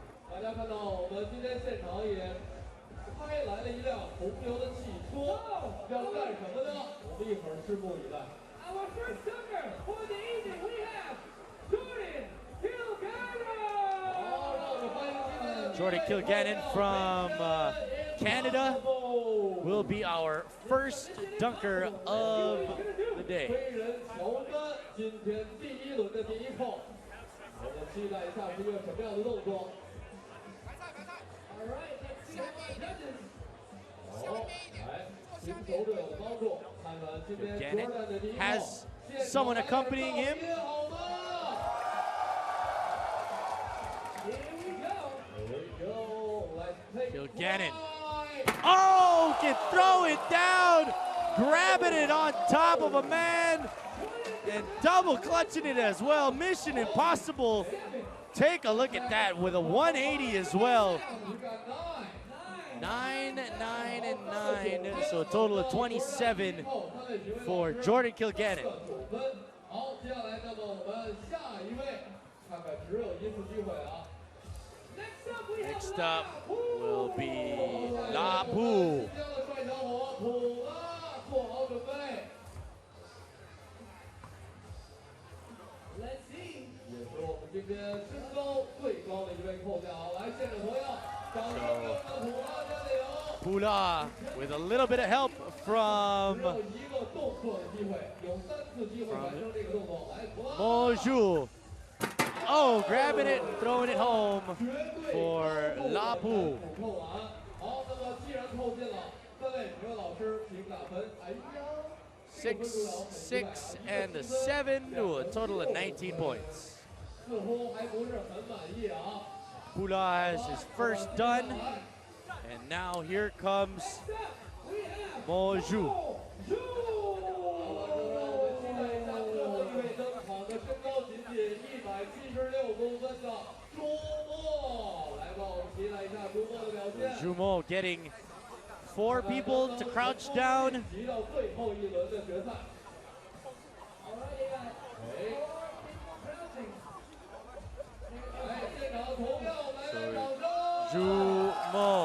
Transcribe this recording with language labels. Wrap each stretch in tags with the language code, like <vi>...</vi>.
<zh>大家看到我们今天现场也开来了一辆红牛的汽车，要干什么呢？我们一会儿拭目以待。</zh> <en>Our first dunker for the evening, we have Jordan Kilgannon.</en> <zh>好，让我们欢迎今天的</zh> <en>Jordan Kilgannon from Canada will be our first dunker of the day.</en> <zh>飞人乔丹今天第1轮的第1扣，我们期待一下是一个什么样的动作。</zh> <en>All right, let's see what the judges.</en> <zh>好，来，请球队友的帮助，看看今天</zh> <en>Kilgannon</en> <zh>Jordan 的第1扣。</zh> <en>has someone accompanying him.</en> <zh>好吗？</zh> <en>Here we go. Here we go. Let's take Kilgannon. flight. Oh, can throw it down, grabbing it on top of a man, and double clutching it as well. Mission impossible. Take a look at that with a 180 as well. You got 9, 9, and 9, so a total of 27 for Jordan Kilgannon.</en> <zh>好，接下来那么我们下一位，看看只有1次机会啊。</zh> <en>Next up will be Lapu.</en> <zh>今天的帅小伙普拉，做好准备。</zh> <en>Let's see.</en> <zh>也是我们今天身高最高的一位扣将，来现场朋友，掌声给我们的普拉加油！</zh> <en>Pula with a little bit of help from</en> <zh>只有1个动作的机会，有3次机会完成这个动作。来，普拉。</zh> <en>Monju. Oh, grabbing it, throwing it home for Lapu.</en> <zh>扣完，好，那么既然扣进了，3位评委老师请打分。哎呀。</zh> <en>6, 6, and a 7 to a total of 19 points.</en> <zh>似乎还不是很满意啊。</zh> <en>Pula has his first done, and now here comes Monju.</en> <zh>身高仅仅176公分的朱墨，来吧，我们期待一下朱墨的表现。</zh> <en>Jumo getting 4 people to crouch down.</en> <zh>提到最后一轮的决赛。</zh> <en>All right, you got</en> <zh>哎，</zh> <en>4 people crouching.</en> <zh>来，现场投票，来掌声。</zh> <en>Jumo</en>